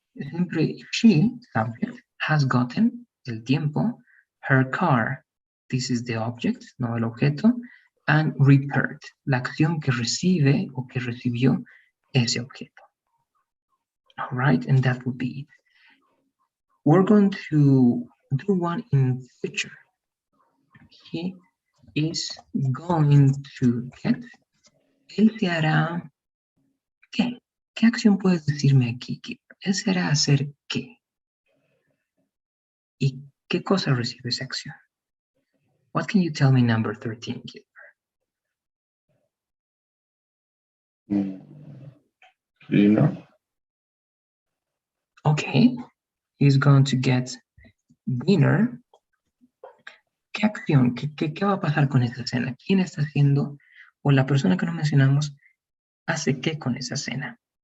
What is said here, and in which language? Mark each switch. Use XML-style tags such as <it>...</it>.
<en>Simply, she, subject, has gotten,</en> <es>el tiempo,</es> <en>her car, this is the object,</en> <es>no el objeto,</es> <en>and repaired,</en> <es>la acción que recibe o que recibió ese objeto.</es> <en>All right, and that would be it. We're going to do one in future. He is going to get,</en> <es>él se hará, ¿qué? ¿Qué acción puedes decirme aquí? Él se hará hacer qué. ¿Y qué cosa recibe esa acción?</es> <en>What can you tell me, number 13, Gilbert? Cleaner. Okay, he's going to get dinner.</en> <es>¿Qué acción? ¿Qué va a pasar con esa cena? ¿Quién está haciendo, o la persona que no mencionamos, hace qué con esa cena?</es>